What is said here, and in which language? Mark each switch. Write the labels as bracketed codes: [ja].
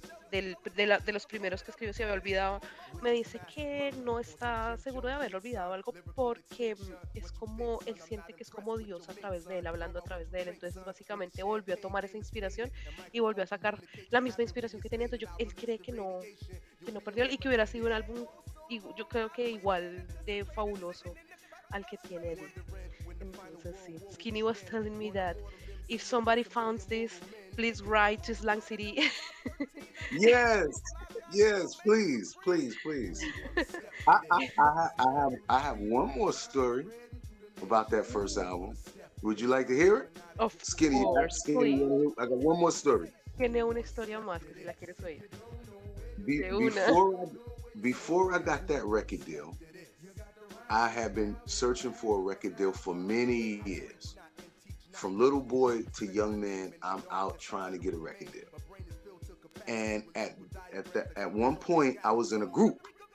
[es] De los primeros que escribió, si había olvidado. Me dice que no está seguro de haber olvidado algo porque es como, él siente que es como Dios a través de él, hablando a través de él. Entonces básicamente volvió a tomar esa inspiración y volvió a sacar la misma inspiración que tenía. Entonces él cree que no perdió y que hubiera sido un álbum, y yo creo que igual de fabuloso al que tiene él. Entonces sí, [en] Skinny was telling me that if somebody found this, please write to Slang City. Yes, please, please, please. I have one more story about that first album. Would you like to hear it? Of Skinny, course, Skinny, please. I got one more story. [es] Tiene una historia más que si la quieres oír. [en] Be- [es] De una. [en] before I got that record deal, I had been searching for a record deal for many years. From little boy to young man, I'm out trying to get a record deal. And at one point, I was in a group.